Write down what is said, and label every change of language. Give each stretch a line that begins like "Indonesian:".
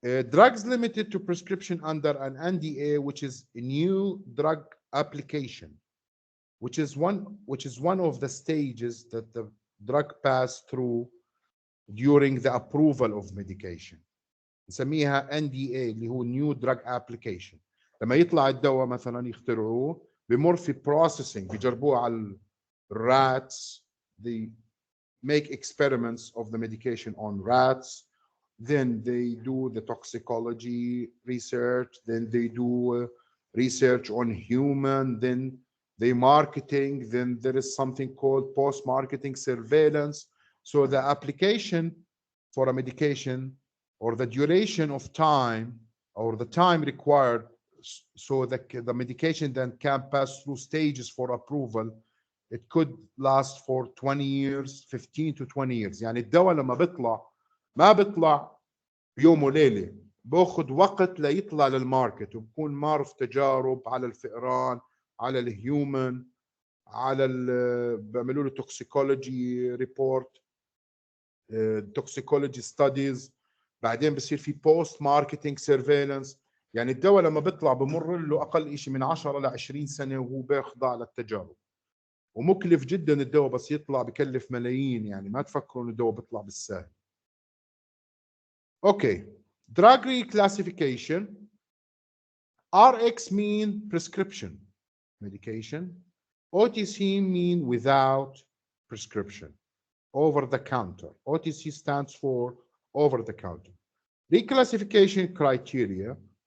English: Drugs limited to prescription under an NDA, which is a new drug application, which is one of the stages that the drug pass through during the approval of medication.
Arabic: نسميها
English: NDA
Arabic: اللي هو
English: New Drug Application. لما يطلع الدواء مثلا يخترعوه بمر في processing بيجربوه على rats. They make experiments of the medication on rats. Then they do the toxicology research. Then they do research on human. Then they marketing. Then there is something called post-marketing surveillance. So the application for a medication or the duration of time or the time required so that the medication then can pass through stages for approval, it could last for 20 years, 15 to 20 years.
Arabic: يعني الدواء لما بيطلع ما بيطلع بيوم وليلة، باخذ وقت ليطلع للماركت وبكون مار في تجارب على الفئران، على الهيومن، على بيعملوا له توكسيكولوجي ريبورت، توكسيكولوجي ستاديز، بعدين بصير في بوست ماركتينج سيرفيلانس. يعني الدواء لما بيطلع بمر له اقل شيء من 10 ل 20 سنه وهو بيخضع للتجارب، ومكلف جدا الدواء، بس يطلع بكلف ملايين. يعني ما تفكروا ان الدواء بيطلع بالسهل.
English: Okay, drug reclassification. RX mean prescription medication. OTC mean without prescription, over the counter. OTC stands for over the counter. Reclassification criteria.